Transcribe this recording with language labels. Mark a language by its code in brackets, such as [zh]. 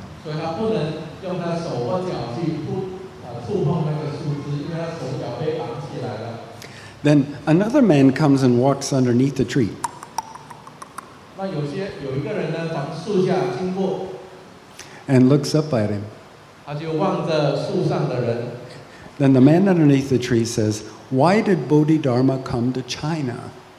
[zh] 所以他不能用他手或脚去触碰那个树枝，因为他手脚被绑起来了。 [en] Then another man comes and walks underneath the tree. [zh] 那有一个人呢，从树下经过， [en] And looks up at him. [zh] 他就望着树上的人。 [en] Then the man underneath the tree says, "Why did Bodhidharma come to China?"